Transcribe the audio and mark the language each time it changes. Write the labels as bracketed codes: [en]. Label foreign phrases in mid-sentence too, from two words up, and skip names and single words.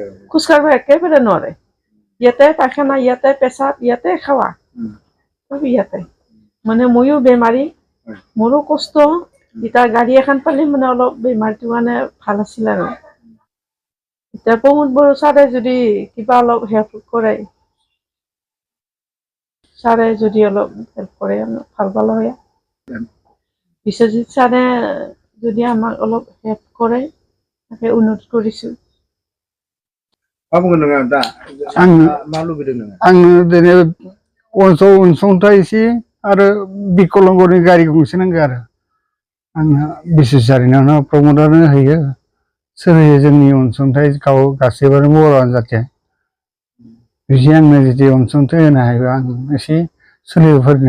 [as] খোজ কাঢ়িব একেবাৰে নোৱাৰে ইয়াতে পায়খানা ইয়াতে পেচাব ইয়াতে খাৱা ইয়াতে মানে ময়ো বেমাৰী মোৰো কষ্ট এটা গাড়ী এখন পালে মানে অলপ বেমাৰটো মানে ভাল আছিল আৰু এতিয়া প্ৰমোদ বড়ো ছাৰে যদি কিবা অলপ হেল্প কৰে ছাৰে যদি অলপ হেল্প কৰে ভাল পালো হয় বিশ্বজিৎ ছাৰে যদি আমাক অলপ হেল্প কৰে তাকে অনুৰোধ কৰিছো [brx] मा बुंगोन नोङो दा मा लुबैदों नोङो आंनो दिनै अनसुंथाइ एसे आरो बिकलांगनि गारि गंसे नांगौ आरो आंहा बिसेसआरिनो प्रमदानो होयो सोर होयो जोंनि अनसुंथाइ गासैबो बर'आनो जाहाथे बिदि आंनो जुदि अनसुंथाइ होनो हायोबा आं एसे सोलिफोरनो